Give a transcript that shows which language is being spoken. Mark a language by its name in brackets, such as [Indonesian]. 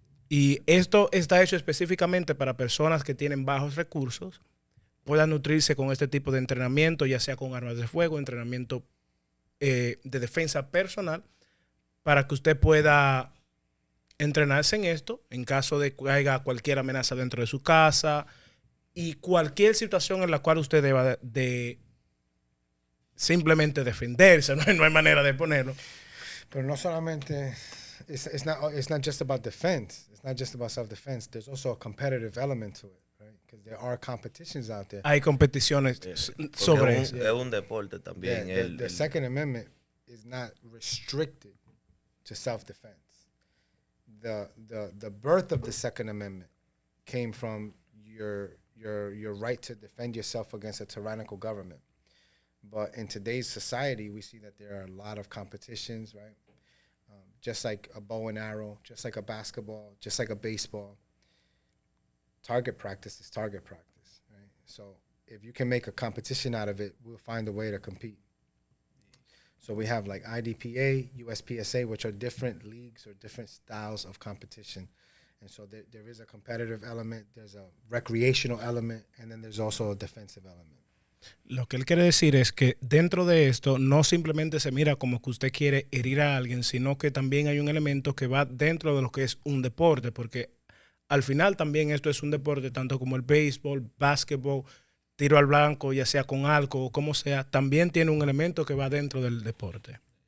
[Spanish] Y esto está hecho específicamente para personas que tienen bajos recursos, puedan nutrirse con este tipo de entrenamiento, ya sea con armas de fuego, entrenamiento de defensa personal, para que usted pueda entrenarse en esto en caso de que haya cualquier amenaza dentro de su casa y cualquier situación en la cual usted deba de simplemente defenderse. No hay manera de ponerlo. Pero no solamente, [English] it's not just about defense. It's not just about self-defense. There's also a competitive element to it, right? Because there are competitions out there. [Spanish] Hay competiciones sobre eso. Es un deporte también. [English] Yeah, the Second Amendment is not restricted to self-defense. The birth of the Second Amendment came from your right to defend yourself against a tyrannical government. But in today's society, we see that there are a lot of competitions, right? Just like a bow and arrow, just like a basketball, just like a baseball. Target practice is target practice, right? So if you can make a competition out of it, we'll find a way to compete. So we have like IDPA, USPSA, which are different leagues or different styles of competition. And so there is a competitive element, there's a recreational element, and then there's also a defensive element. [Spanish] Lo que él quiere decir es que dentro de esto no simplemente se mira como que usted quiere herir a alguien, sino que también hay un elemento que va dentro de lo que es un deporte, porque al final también esto es un deporte, tanto como el béisbol, básquetbol, tiro al blanco, ya sea con arco o como sea, también tiene un elemento que va dentro del deporte.